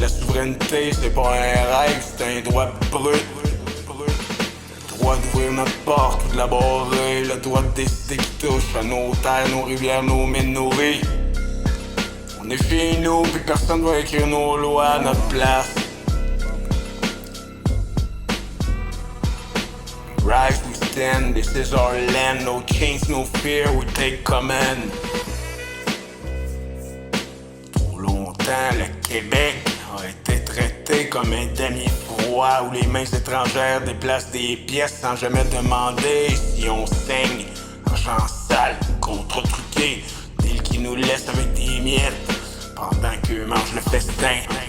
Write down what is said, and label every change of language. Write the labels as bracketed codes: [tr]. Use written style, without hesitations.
[fr] La souveraineté, c'est pas un rêve, c'est un droit brut. Le droit d'ouvrir notre porte ou de la barrer, le droit de décider qui touche à nos terres, nos rivières, nos mines, nos vies. On est chez nous, puis personne va écrire nos lois à notre place. [en] Rise, we stand, this is our land, no chains, no fear, we take command. [fr] Trop longtemps, le Québec a été traité comme un damier froid où les mains étrangères déplacent des pièces sans jamais demander si on saigne. Argent sale, contre-truqué, deal qui nous laisse avec des miettes pendant qu'eux mangent le festin.